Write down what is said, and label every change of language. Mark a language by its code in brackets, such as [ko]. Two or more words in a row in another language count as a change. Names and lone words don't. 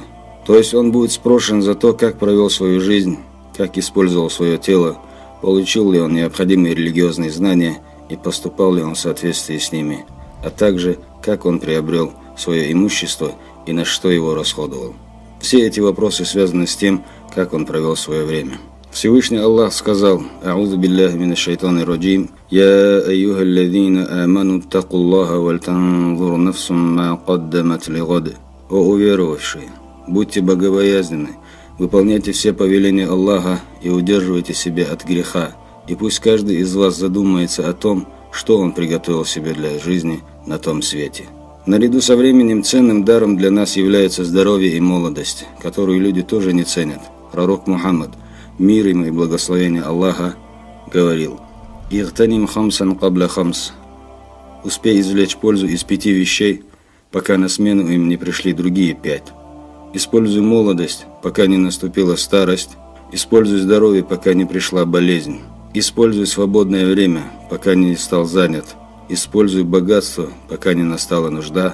[ru] То есть он будет спрошен за то, как провел свою жизнь, как использовал свое тело, получил ли он необходимые религиозные знания и поступал ли он в соответствии с ними, а также как он приобрел свое имущество и на что его расходовал. Все эти вопросы связаны с тем, как он провел свое время. Всевышний Аллах сказал: [ar] «أعوذ بالله من الشيطان الرجيم يا أيها الذين آمنوا اتقوا الله ولتنظر نفس ما قدمت لغد». [ru] О уверовавшие! Будьте богобоязненны, выполняйте все повеления Аллаха и удерживайте себя от греха, и пусть каждый из вас задумается о том, что он приготовил себе для жизни на том свете. Наряду со временем ценным даром для нас является здоровье и молодость, которую люди тоже не ценят. Пророк Мухаммад, мир ему и благословение Аллаха, говорил: [ar] «اغتنم خمسا قبل خمس». [ru] Успей извлечь пользу из 5 вещей, пока на смену им не пришли другие 5. Используй молодость, пока не наступила старость. Используй здоровье, пока не пришла болезнь. Используй свободное время, пока не стал занят. Используй богатство, пока не настала нужда.